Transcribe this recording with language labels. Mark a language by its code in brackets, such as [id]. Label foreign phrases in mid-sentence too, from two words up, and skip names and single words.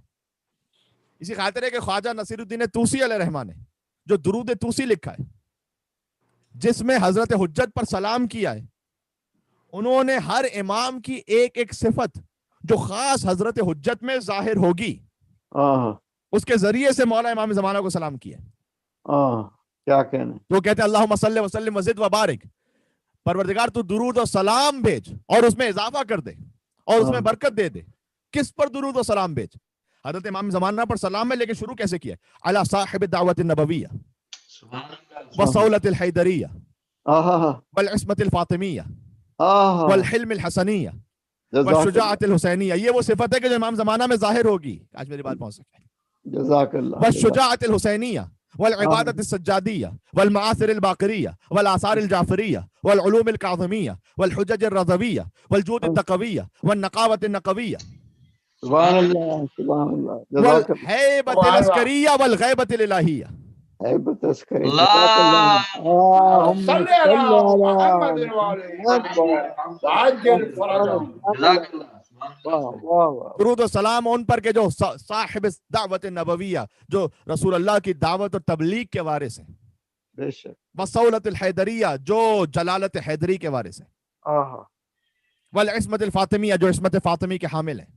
[ur] اسی خاطر ہے کہ خواجہ نصیر الدین طوسی علیہ رحمٰن نے جو درود طوسی لکھا ہے، جس میں حضرت حجت پر سلام کیا ہے، انہوں نے ہر امام کی ایک ایک صفت جو خاص حضرت حجت میں ظاہر ہوگی اس کے ذریعے سے مولا امام زمانہ کو سلام کیا. کیا کہنا. تو کہتے ہیں [ar] اللہم صلی وسلم وزد وبارک، [ur] پروردگار تو درود و سلام بھیج اور اس میں اضافہ کر دے اور اس میں برکت دے دے. کس پر درود و سلام بھیج؟ حضرت امام زمانہ پر سلام ہے، لیکن شروع کیسے کیا؟ [ar] علی صاحب الدعوت النبویہ والصولۃ الحیدریہ والعصمۃ الفاطمیہ والحلم الحسنیہ والشجاعت الحسینیہ. [ur] یہ وہ صفت ہے کہ جو امام زمانہ میں ظاہر ہوگی. آج میری بات پہنچ سکے. جزاک اللہ. [ar] والشجاعت الحسینیہ والعبادت السجادیہ والمآثر الباقریہ والآثار الجعفریہ والعلوم الکاظمیہ والحجج الرضویہ والجود التقویہ والنقاوت النقویہ [ur] سبحان اللہ سبحان اللہ. جزاک اللہ. [ar] والہیبۃ العسکریہ والغیبۃ الالہیہ. [ur] ہیبت عسکری. [ar] اللهم صل على محمد وعلى وعجل فرجهم. [ur] جزاک اللہ. درود و سلام ان پر کے جو صاحب دعوت نبویہ، جو رسول اللہ کی دعوت اور تبلیغ کے وارث ہیں. بے شک. [ar] والصولۃ الحیدریہ، [ur] جو جلالت حیدری کے وارث ہیں. [ar] والعصمت الفاطمیہ، [ur] جو عصمت فاطمی کے حامل ہیں.